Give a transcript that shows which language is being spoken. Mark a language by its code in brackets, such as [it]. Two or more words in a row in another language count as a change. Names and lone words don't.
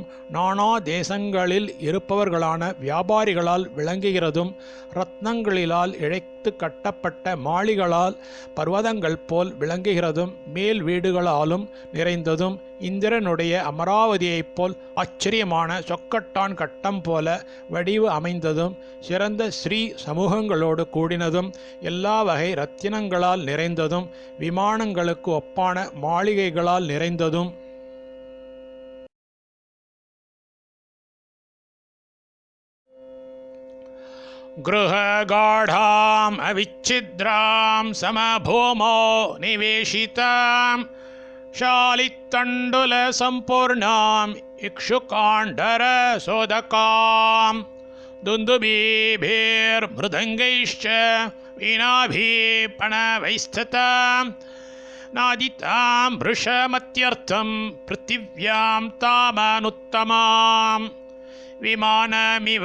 [ta] நானா தேசங்களில் இருப்பவர்களான வியாபாரிகளால் விளங்குகிறதும் ரத்னங்களிலால் இழைத்து கட்டப்பட்ட மாளிகளால் பர்வதங்கள் போல் விளங்குகிறதும் மேல் வீடுகளாலும் நிறைந்ததும் இந்திரனுடைய அமராவதியைப் போல் ஆச்சரியமான சொக்கட்டான் கட்டம் போல வடிவு அமைந்ததும் சிறந்த ஸ்ரீ சமூகங்களோடு கூடினதும் எல்லா வகை ரத்தினங்களால் நிறைந்ததும் விமானங்களுக்கு ஒப்பான மாளிகைகளால் நிறைந்ததும் [sa] गृहगाढाम् अविच्छिद्राम् समभूमौ निवेशिताम् शालितण्डुल संपूर्णाम् इक्षुकाण्डर सोदकाम् दुन्दुभिर्मृदङ्गैश्च वीणाभिपणवैस्थिताम् नादितां भृशमत्यर्थं पृथिव्यां तामनुत्तमाम् विमानमिव